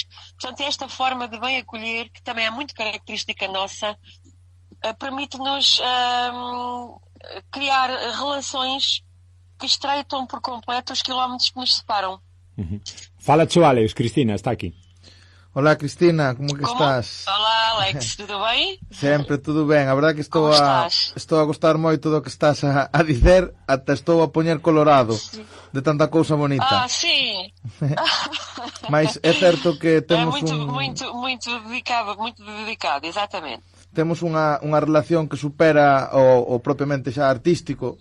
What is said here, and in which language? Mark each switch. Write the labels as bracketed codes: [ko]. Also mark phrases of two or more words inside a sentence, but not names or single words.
[pt] Portanto, esta forma de bem acolher, que também é muito característica nossa, permite-nos criar relações que estreitam por completo os quilómetros que nos separam. Fala-te o Alex, Cristina, está aqui. [gl] Hola Cristina, como estás? [pt] Olá Alex, tudo bem? [gl] Sempre tudo ben, a verdade que estou a gostar moito do que estás a dizer, ata estou a poñer colorado de tanta cousa bonita. Sí. [pt] Mas é certo que temos muito dedicado, exatamente. [gl] Temos unha relación que supera o propiamente xa artístico.